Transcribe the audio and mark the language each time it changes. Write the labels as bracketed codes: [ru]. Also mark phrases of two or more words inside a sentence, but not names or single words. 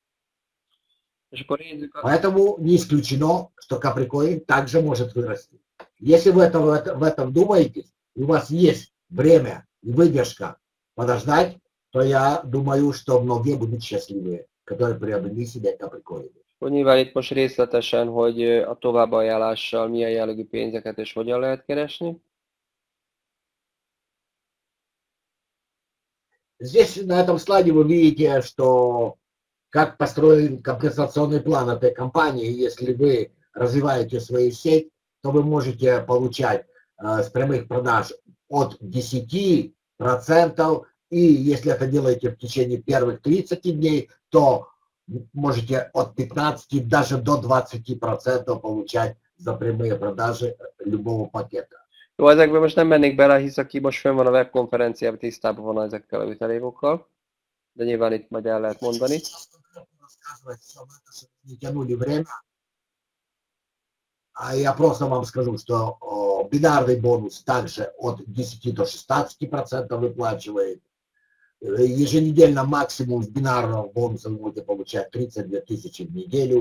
[ru] Поэтому не исключено, что каприкоин также может вырасти. Если вы в этом думаете, и у вас есть время и выдержка подождать, то я думаю, что многие будут счастливые, которые приобрели себе каприкоины. [hu] Nyilván itt most részletesen, hogy a továbbajánlással milyen jellegű pénzeket és hogyan lehet keresni. [ru] Здесь на этом слайде вы видите, что как построен компенсационный план этой компании. Если вы развиваете свою сеть, то вы можете получать с прямых продаж от 10%, и если это делаете в течение первых 30 дней, то можете от 15 даже до 20% получать за прямые продажи любого пакета. [hu] Jó, ezekben most nem mennék bele, hisz aki most fönn van a webkonferenciában, tisztában van ezekkel a vitalékokkal, de nyilván itt majd el lehet mondani. [ru] А я просто вам скажу, что бинарный бонус также от 10 до 16% выплачивает. Еженедельно максимум с бинарного бонуса вы будете получать 32 тысячи в неделю.